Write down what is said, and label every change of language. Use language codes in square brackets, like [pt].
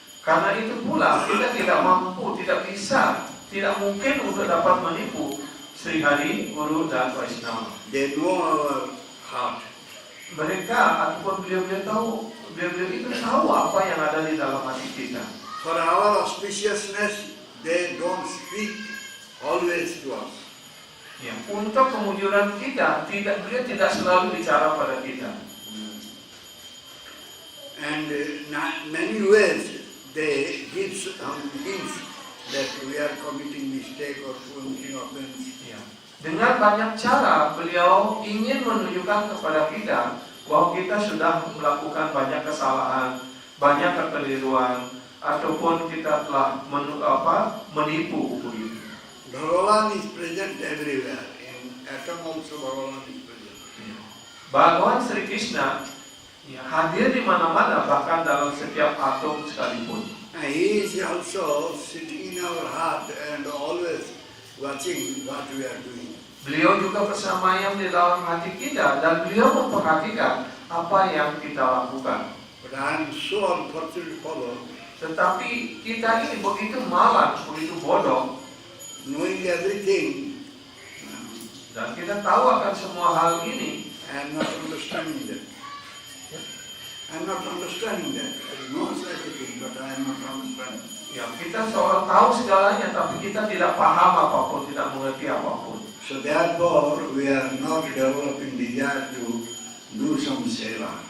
[id] Karena itu pula kita tidak mampu, tidak bisa, tidak mungkin untuk dapat menipu Sri Hari, Guru dan Vaishnava. [en] They know our heart. [id] Mereka ataupun beliau-beliau itu tahu apa yang ada di dalam hati kita. [en] For our auspiciousness, they don't speak always to us. [id] Ya, untuk kemujuran kita, beliau tidak selalu bicara pada kita. [en] And many ways they give some hints that we are committing mistake or committing offense. [id] Ya. Dengan banyak cara beliau ingin menunjukkan kepada kita bahwa kita sudah melakukan banyak kesalahan, banyak kekeliruan, ataupun kita telah menipu begitu. [en] Bhagavan is present everywhere. In atom also Bhagavan is present. [id] Bhagawan Sri Krishna ya, hadir di mana-mana, bahkan dalam setiap atom sekalipun. [en] And he is also sitting in our heart and always watching what we are doing. [id] Beliau juga bersemayam di dalam hati kita dan beliau memperhatikan apa yang kita lakukan. [en] But I am so unfortunate fellow, [id] Tetapi kita ini begitu malas, begitu bodoh, [en] knowing everything, [id] dan kita tahu akan semua hal ini. [en] I am not understanding that. I am not understanding that. I know everything, but I am not understanding. [id] Ya, kita seorang tahu segalanya, tapi kita tidak paham apapun, tidak mengerti apapun. [en] So therefore, we are not developing desire to do some seva.